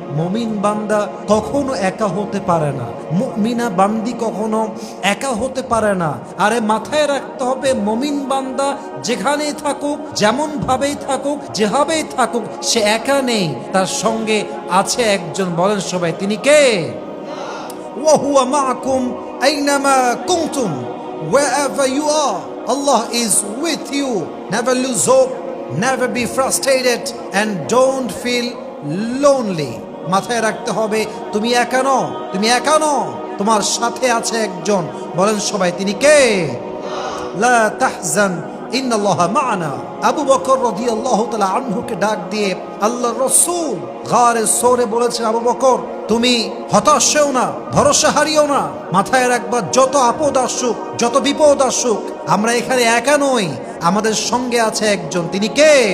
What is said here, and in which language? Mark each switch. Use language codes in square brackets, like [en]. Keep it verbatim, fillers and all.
[bn] মুমিন বান্দা কখনো একা হতে পারে না, মুমিনা বান্দি কখনো একা হতে পারে না। আরে মাথায় রাখতে হবে মুমিন বান্দা যেখানেই থাকুক, যেমন ভাবেই থাকুক, যেভাবেই থাকুক, সে একা নেই, তার সঙ্গে আছে একজন, বলেন সবাই তিনি কে? [ar] ওয়া হুয়া মাআকুম আইনামা কুনতুম [en] wherever you are, Allah is with you. Never lose hope, never be frustrated and don't feel lonely. [bn] মাথায় রাখতে হবে তুমি একা নও, তুমি একা নও, তোমার সাথে আছে একজন, বলেন সবাই তিনি কে? [ar] লা তাহজান ইন্নাল্লাহা মা'না। [bn] আবু বকর রাদিয়াল্লাহু তাআলা আনহুকে ডাক দিয়ে আল্লাহর রাসূল গারে সোরে বলেছেন, আবু বকর তুমি হতাশ হও না, ভরসা হারিও না, মাথায় রাখবা যত আপদ আসুক, যত বিপদ আসুক, আমরা এখানে একা নই, আমাদের সঙ্গে আছে একজন, তিনি কে?